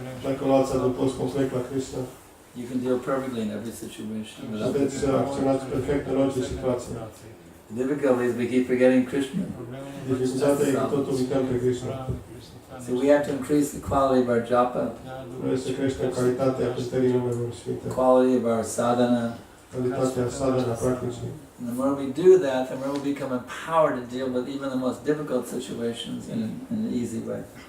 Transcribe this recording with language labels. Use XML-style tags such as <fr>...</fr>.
<ro>Dacă luați adăpost complet la Krishna,</ro> <en>you can deal perfectly in every situation. without</en> <ro>puteți să</ro> <en>difficulty.</en> <ro>acționați perfect în orice situație.</ro> <en>The difficulty is we keep forgetting Krishna.</en> <ro>Dificultatea e că tot uităm pe Krishna.</ro> <en>So we have to increase the quality of our japa,</en> <ro>Trebuie să creștem calitatea cântării numelor sfinte,</ro> <en>quality of our sadhana.</en> <ro>calitatea sadhana practicii.</ro> <en>And the more we do that, the more we become empowered to deal with even the most difficult situations in an easy way.</en>